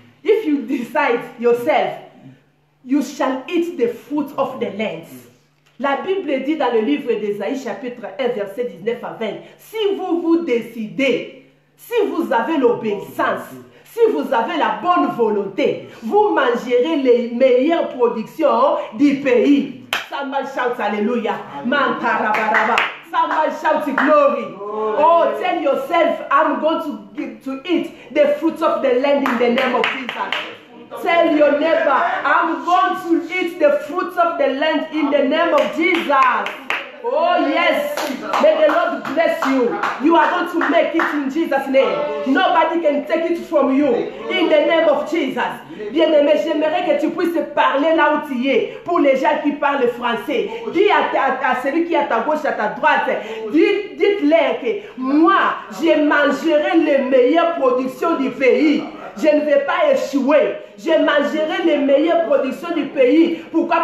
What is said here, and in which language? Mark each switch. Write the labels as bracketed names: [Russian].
[English] If you decide yourself, you shall eat the fruit of the land. [French] La Bible dit dans le livre d'Ésaïe, chapitre 1, verset 19 à 20, si vous décidez, si vous avez l'obéissance, si vous avez la bonne volonté, vous mangerez les meilleures productions du pays. [English] Somebody shouts hallelujah. Mantarabaraba. Somebody shouts glory. Oh, tell yourself, I'm going to eat the fruits of the land in the name of Jesus. Tell your neighbor, I'm going to eat the fruits of the land in the name of Jesus. Oh yes, may the Lord bless you. You are going to make it in Jesus' name. Nobody can take it from you. In the name of Jesus. [French] Bien-aimé, j'aimerais que tu puisses parler là où tu es. Pour les gens qui parlent français, dis à celui qui est à ta gauche, à ta droite, dites-leur que moi, je mangerai les meilleures productions du pays. Je ne vais pas échouer. Je mangerai les meilleures productions du pays. Pourquoi?